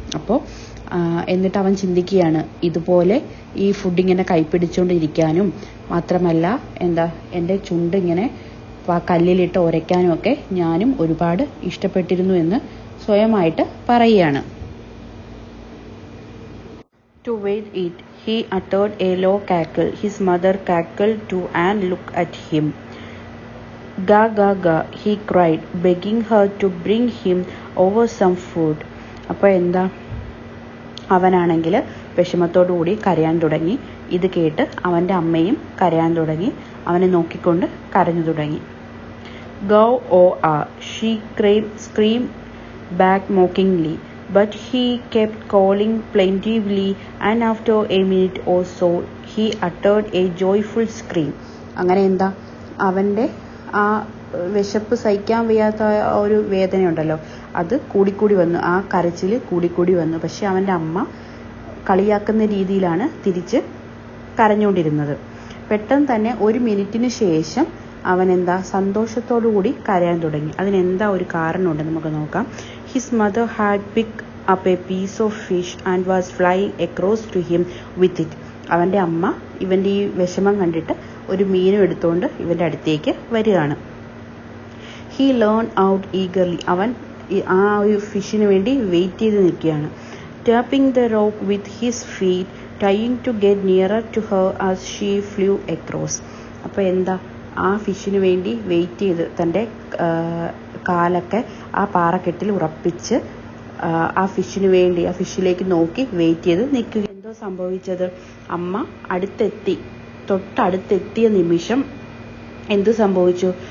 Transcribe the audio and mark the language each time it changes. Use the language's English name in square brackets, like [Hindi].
[Malayalam] അപ്പോൾ എന്നിട്ട് അവൻ ചിന്തിക്കുകയാണ്, ഇതുപോലെ ഈ ഫുഡ് ഇങ്ങനെ കൈപ്പിടിച്ചുകൊണ്ടിരിക്കാനും മാത്രമല്ല എൻ്റെ ചുണ്ട് ഇങ്ങനെ കല്ലിലിട്ട് ഉരയ്ക്കാനും ഒക്കെ ഞാനും ഒരുപാട് ഇഷ്ടപ്പെട്ടിരുന്നു എന്ന് സ്വയമായിട്ട് പറയുകയാണ്. [English] To wait it, he uttered a low cackle. His mother cackled too and looked at him. Ga ga ga, he cried, begging her to bring him over some food. [Malayalam] അപ്പോൾ അവനാണെങ്കിൽ വിഷമത്തോടുകൂടി കരയാൻ തുടങ്ങി. ഇത് കേട്ട് അവൻ്റെ അമ്മയും കരയാൻ തുടങ്ങി. അവനെ നോക്കിക്കൊണ്ട് കരഞ്ഞു തുടങ്ങി. [English] Go oh ah, she screamed back mockingly. But he kept calling plaintively, and after a minute or so he uttered a joyful scream. [Malayalam] അങ്ങനെ അവൻ്റെ ആ വിശപ്പ് സഹിക്കാൻ വയ്യാത്ത ഒരു വേദനയുണ്ടല്ലോ, അത് കൂടിക്കൂടി വന്നു, ആ കരച്ചിൽ കൂടിക്കൂടി വന്നു. പക്ഷെ അവൻ്റെ അമ്മ കളിയാക്കുന്ന രീതിയിലാണ് തിരിച്ച് കരഞ്ഞുകൊണ്ടിരുന്നത്. പെട്ടെന്ന് തന്നെ ഒരു മിനിറ്റിന് ശേഷം അവൻ സന്തോഷത്തോടു കൂടി കരയാൻ തുടങ്ങി. അതിനെന്താ ഒരു കാരണമുണ്ട് നമുക്ക് നോക്കാം. [English] His mother had picked up a piece of fish and was flying across to him with it. [Malayalam] അവൻ്റെ അമ്മ ഇവൻ്റെ ഈ വിഷമം കണ്ടിട്ട് ഒരു മീനും എടുത്തുകൊണ്ട് ഇവൻ്റെ അടുത്തേക്ക് വരികയാണ്. [English] He leaned out eagerly. [Malayalam] അവൻ ആ ഒരു ഫിഷിന് വേണ്ടി വെയിറ്റ് ചെയ്ത് നിൽക്കുകയാണ്. [English] Tapping the rock with his feet, trying to get nearer to her as she flew across. [Malayalam] അപ്പോൾ ആ ഫിഷിന് വേണ്ടി വെയിറ്റ് ചെയ്ത് തൻ്റെ കാലൊക്കെ ആ പാറക്കെട്ടിൽ ഉറപ്പിച്ച് ആ ഫിഷിന് വേണ്ടി ആ ഫിഷിലേക്ക് നോക്കി വെയിറ്റ് ചെയ്ത് നിൽക്കുക. എന്തോ സംഭവിച്ചത്, അമ്മ തൊട്ടടുത്തെത്തിയ നിമിഷം എന്ത് സംഭവിച്ചു?